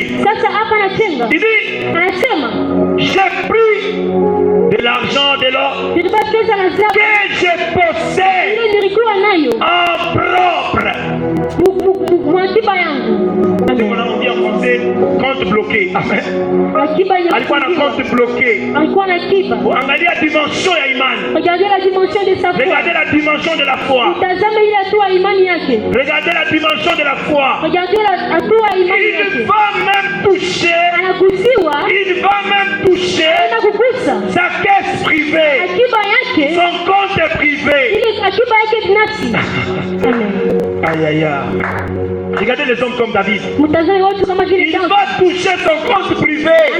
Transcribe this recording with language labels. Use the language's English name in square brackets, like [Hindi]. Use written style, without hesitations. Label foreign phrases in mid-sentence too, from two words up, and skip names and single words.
[French] Il dit, j'ai pris de l'argent, de l'or que je possède en propre. On dit en français compte bloqué. [Swahili] Amen. Alikuwa na [French] compte bloqué. [Swahili] Angalia [French] la dimension [Swahili] ya imani. [French] Regardez la dimension de sa foi. Regardez la dimension de la foi. Regardez la dimension de la foi. Regardez la [Swahili] imani yake. [French] Il va même toucher. Il va même toucher sa caisse privée. Son compte privé. Aïe aïe aïe. Regardez les hommes comme David. Il va toucher son compte privé.